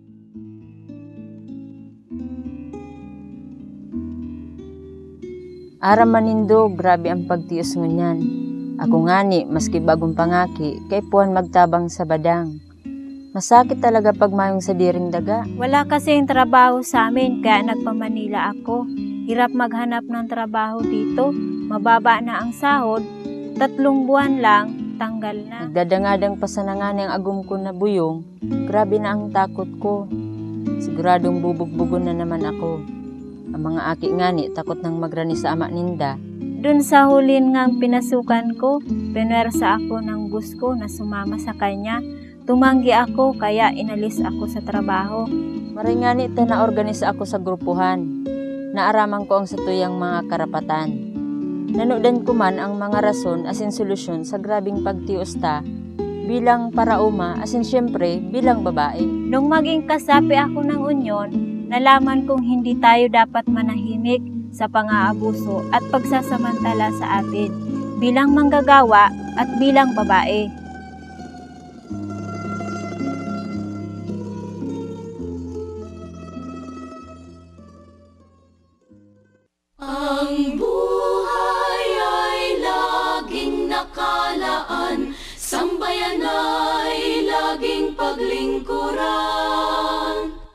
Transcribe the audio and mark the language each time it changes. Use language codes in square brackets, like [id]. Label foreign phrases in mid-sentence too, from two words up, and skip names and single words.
[bik] Aram manindo, grabe ang pagtios ngunyan. Ako ngani, maski bagong pangaki, kay puhan magtabang sa badang. Masakit talaga pag mayong sa diring daga. [tl] Wala kasing trabaho sa amin, kaya nagpa-Manila ako. Hirap maghanap ng trabaho dito. Mababa na ang sahod, 3 buwan lang, tanggal na. [bik] Nagdadangadang pasanangan ang agum ko na buyong, grabe na ang takot ko. Siguradong bubog-bugon na naman ako. Ang mga aki ngani takot nang magrani sa ama ninda. [tl] Dun sa hulin ngang pinasukan ko, pinersa ako ng bus ko na sumama sa kanya. Tumanggi ako kaya inalis ako sa trabaho. [bik] Maray ngani ta na-organisa ako sa grupuhan. Naaraman ko ang satuyang mga karapatan. Nanudan ko man ang mga rason asin solusyon sa grabing pagtios ta bilang parauma asin syempre bilang babae. [tl] Nung maging kasapi ako ng unyon, nalaman kong hindi tayo dapat manahimik sa pang-aabuso at pagsasamantala sa atin bilang manggagawa at bilang babae. Ang buhay ay laging nakalaan, sambayan ay laging paglingkuran.